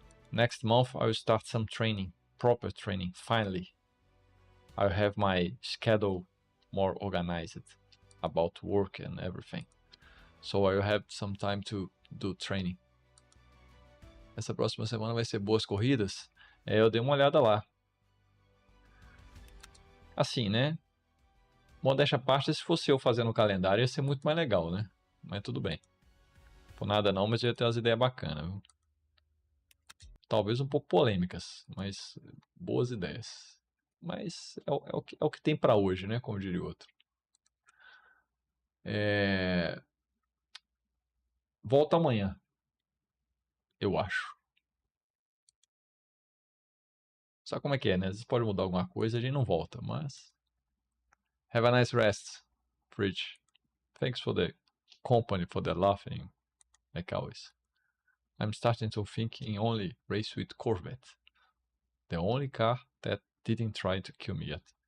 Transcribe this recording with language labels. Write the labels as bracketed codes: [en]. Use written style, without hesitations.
[en] Next month I will start some training, proper training, finally. I'll have my schedule more organized about work and everything. So I'll have some time to do training. [pt] Essa próxima semana vai ser boas corridas. Eu dei uma olhada lá. Assim, né? Modéstia à parte, se fosse eu fazendo o calendário, ia ser muito mais legal, né? Mas tudo bem. Por nada não, mas eu ia ter umas ideias bacanas, viu? Talvez um pouco polêmicas, mas boas ideias. Mas é o que tem pra hoje, né? Como diria o outro. Volta amanhã, eu acho. Sabe como é que é, né? Às vezes pode mudar alguma coisa e a gente não volta, mas... [en] Have a nice rest, Fridge. Thanks for the company, for the laughing, like always. I'm starting to think in only race with Corvette. The only car that didn't try to kill me yet.